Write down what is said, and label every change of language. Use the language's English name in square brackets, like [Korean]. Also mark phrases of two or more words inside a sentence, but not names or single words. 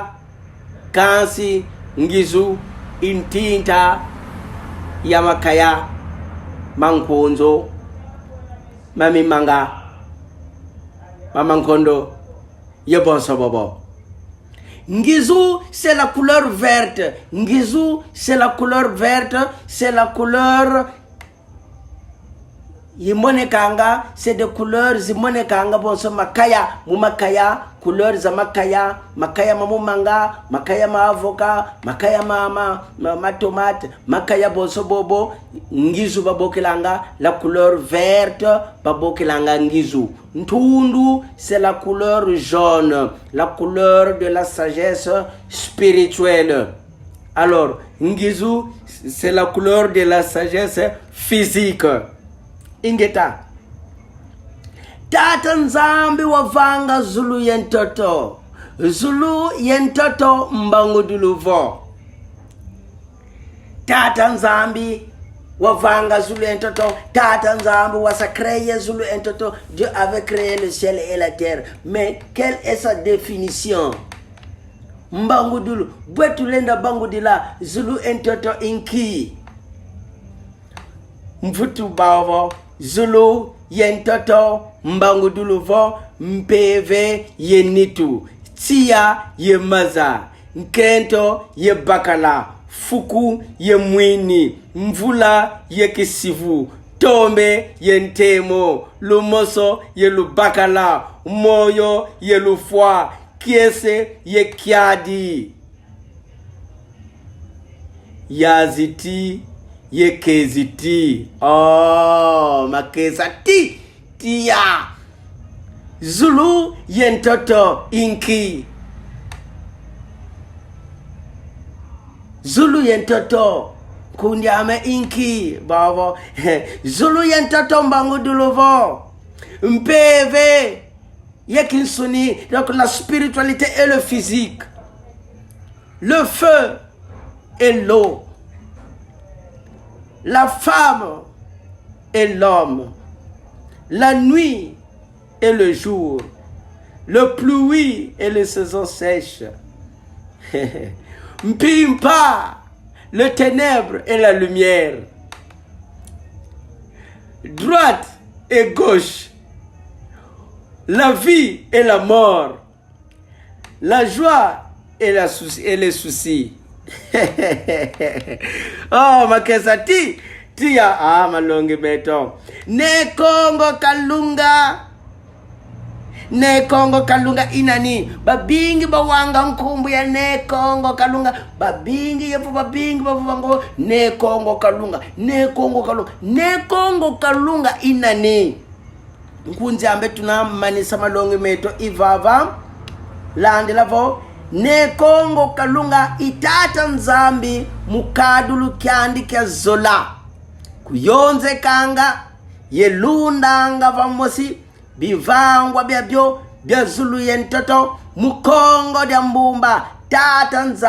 [Kongo] Kansi ngizu intinta yamakaya mankonzo mamimanga mamankondo yebonso bobo. [French] Ngizu c'est la couleur verte. [Kongo] Ngizu [French] c'est la couleur verte, c'est la couleur [Kongo] yimonekanga, [French] c'est des couleurs [Kongo] zimonekanga bonso makaya mumakaya couleur za makaya mamumanga, makaya ma avocat, makaya ma tomate, makaya bonso bobo. Ngizu babokelanga la couleur verte babokelanga ngizu. [French] Ntundu c'est la couleur jaune, la couleur de la sagesse spirituelle. Alors ngizu c'est la couleur de la sagesse physique. [Kongo] Ingeta Tata Nzambi wavanga zulu yentoto. Zulu yentoto mbangu duluvo. Tata Nzambi wavanga zulu yentoto. Tata Nzambi wasa créé zulu yentoto. [French] Dieu avait créé le ciel et la terre. Mais quelle est sa définition? [Kongo] mbangudulu bwetulenda bangudila Zulu entoto inki mfutu bavo Zulu yentoto mbangudulu vo mpeve yenitu tia ye maza nkento ye bakala fuku ye mwini mvula ye kisivu tombe ye ntemo lumoso ye lubakala moyo ye lufwa kiese ye kiadi yaziti ye keziti makezati tia Zulu yentoto inki Zulu yentoto kundiame inki bavo Zulu yentoto mbanguduluvo mpeve yekinsuni. [French] Donc la spiritualité et le physique, le feu et l'eau, la femme et l'homme, la nuit et le jour, le pluie et les saisons sèches. Mpimpa, le ténèbre et la lumière, droite et gauche, la vie et la mort, la joie et les soucis. [Kongo] Oh, makesati tia malongi beto ne Kongo Kalunga inani babingi bawanga nkumbu ya ne Kongo Kalunga babingi yefu babingi bavango ne Kongo Kalunga inani nkunzi ambe tunamanisa malongi meto ivava landelavo ne Kongo Kalunga itata nzambi mukadulu kyandi kya zola kuyonze kanga yelundanga vamosi bivangwa byabyo bya Zulu yentoto mukongo dya mbumba tata